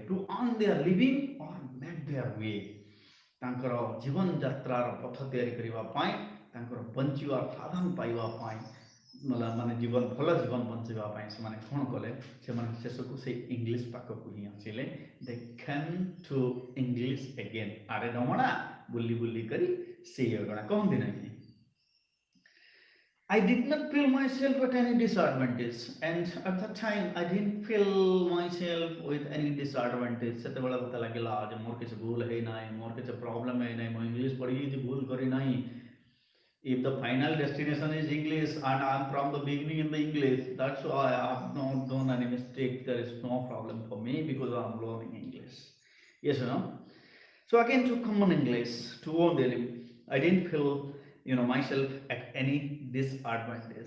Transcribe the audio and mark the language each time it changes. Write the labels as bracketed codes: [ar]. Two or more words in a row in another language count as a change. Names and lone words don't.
[en] To earn their living or make their way, [or] ତାଙ୍କର ଜୀବନ ଯାତ୍ରାର ପଥ ତିଆରି କରିବା ପାଇଁ, ତାଙ୍କର ବଞ୍ଚିବା ସାଧନ ପାଇବା ପାଇଁ, ମାନେ ଜୀବନ ଭଲ ଜୀବନ ବଞ୍ଚିବା ପାଇଁ ସେମାନେ କ'ଣ କଲେ? ସେମାନେ ଶେଷକୁ ସେଇ ଇଂଲିଶ ପାଖକୁ ହିଁ ଆସିଲେ. [en] they came to English again. [or] ଆରେ ରମଣା ବୁଲି ବୁଲି କରି ସେଇ ଅଗଣା କହନ୍ତି ନାହିଁ. [en] I did not feel myself at any disadvantage, and at that time I didn't feel myself with any disadvantage. [or] ସେତେବେଳେ ମୋତେ ଲାଗିଲା ଯେ ମୋର କିଛି ଭୁଲ ହେଇନାହିଁ, ମୋର କିଛି ପ୍ରୋବ୍ଲେମ୍ ହେଇନାହିଁ, ମୁଁ ଇଂଲିଶ ପଢ଼ିକି କିଛି ଭୁଲ କରିନାହିଁ. [en] If the final destination is English and I am from the beginning in the English, that's why I have not done any mistake. There is no problem for me because I am learning English. Yes or no? So again, to common English, to own daily, I didn't feel myself at any disadvantage.